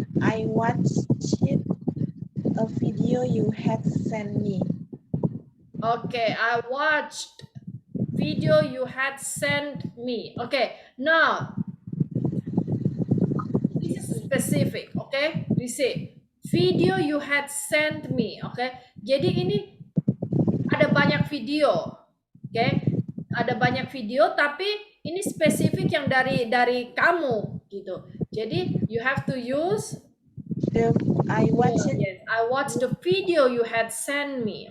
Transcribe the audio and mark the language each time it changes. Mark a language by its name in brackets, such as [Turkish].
[English] I watched a video you had sent me. Okay, I watched video you had sent me. Okay, now this is specific. Okay, you see, video you had sent me. [Indonesian] Oke, jadi ini ada banyak video. Oke, ada banyak video, tapi ini spesifik yang dari kamu gitu. [English] Jadi you have to use I watched it. yes, I watched the video you had sent me.